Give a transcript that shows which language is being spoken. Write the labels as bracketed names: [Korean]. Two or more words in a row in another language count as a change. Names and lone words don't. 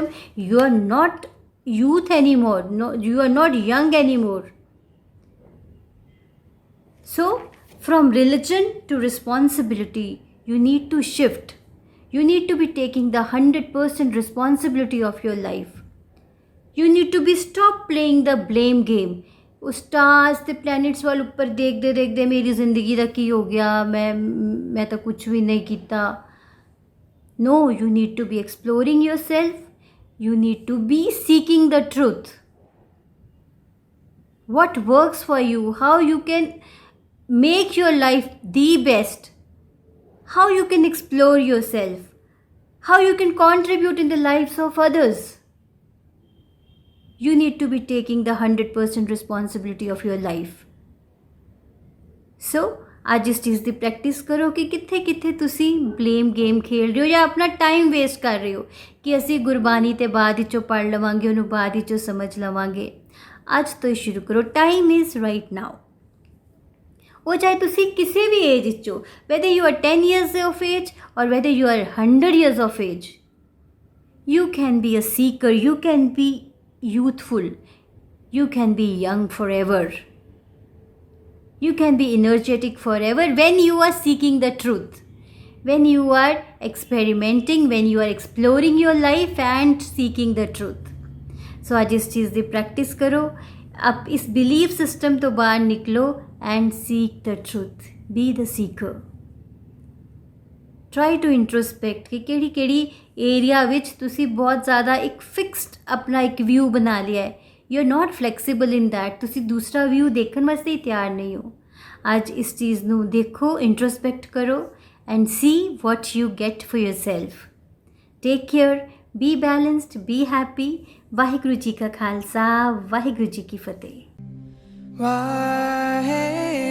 [English] You are not youth anymore. No, you are not young anymore. So from religion to responsibility, you need to shift. You need to be taking the 100% responsibility of your life. You need to be stop playing the blame game. [Punjabi] ਉਹ ਸਟਾਰਸ ਅਤੇ ਪਲੈਨਟਸ ਵੱਲ ਉੱਪਰ ਦੇਖਦੇ ਦੇਖਦੇ ਮੇਰੀ ਜ਼ਿੰਦਗੀ ਦਾ ਕੀ ਹੋ ਗਿਆ, ਮੈਂ ਤਾਂ ਕੁਛ ਵੀ ਨਹੀਂ ਕੀਤਾ। [English] No, you need to be exploring yourself, you need to be seeking the truth. what works for you, how you can make your life the best, how you can explore yourself, how you can contribute in the lives of others. You need to be taking the 100% responsibility of your life. [Punjabi] So ਅੱਜ ਇਸ ਚੀਜ਼ ਦੀ ਪ੍ਰੈਕਟਿਸ ਕਰੋ ਕਿ ਕਿੱਥੇ ਕਿੱਥੇ ਤੁਸੀਂ [English] blame game [Punjabi] ਖੇਡ ਰਹੇ ਹੋ ਜਾਂ ਆਪਣਾ [English] time waste [Punjabi] ਕਰ ਰਹੇ ਹੋ ਕਿ ਅਸੀਂ ਗੁਰਬਾਣੀ ਤੇ ਬਾਅਦ ਵਿੱਚੋਂ ਪੜ੍ਹ ਲਵਾਂਗੇ, ਉਹਨੂੰ ਬਾਅਦ ਵਿੱਚੋਂ ਸਮਝ ਲਵਾਂਗੇ। ਅੱਜ ਤੋਂ ਹੀ ਸ਼ੁਰੂ ਕਰੋ। [English] Time is right now. [Punjabi] ਉਹ ਚਾਹੇ ਤੁਸੀਂ ਕਿਸੇ ਵੀ ਏਜ ਵਿੱਚ ਹੋ, [English] whether you are 10 years of age or whether you are 100 years of age, you can be a seeker, you can be youthful, you can be young forever, you can be energetic forever when you are seeking the truth, when you are experimenting, when you are exploring your life and seeking the truth. [Hindi] So [Punjabi] ਅੱਜ ਇਸ ਚੀਜ਼ ਦੀ ਪ੍ਰੈਕਟਿਸ ਕਰੋ। [Hindi] अब इस [English] belief system [Hindi] तो बाहर निकलो [English] and seek the truth. Be the seeker. Try to introspect [Punjabi] कि ਕਿਹੜੀ ਕਿਹੜੀ ਏਰੀਆ ਵਿੱਚ ਤੁਸੀਂ ਬਹੁਤ ਜ਼ਿਆਦਾ ਇੱਕ ਫਿਕਸਡ ਆਪਣਾ ਇੱਕ ਵਿਊ ਬਣਾ ਲਿਆ ਹੈ। [English] You are not flexible in that. [Punjabi] ਤੁਸੀਂ ਦੂਸਰਾ ਵਿਊ ਦੇਖਣ ਵਾਸਤੇ ਹੀ ਤਿਆਰ ਨਹੀਂ ਹੋ। ਅੱਜ ਇਸ ਚੀਜ਼ ਨੂੰ ਦੇਖੋ, ਇੰਟਰੋਸਪੈਕਟ ਕਰੋ [English] and see what you get for yourself. Take care. Be balanced. Be happy. [Punjabi] ਵਾਹਿਗੁਰੂ ਜੀ ਕਾ ਖਾਲਸਾ, ਵਾਹਿਗੁਰੂ ਜੀ ਕੀ ਫਤਿਹ। ਵਾਹਿਗੁਰੂ।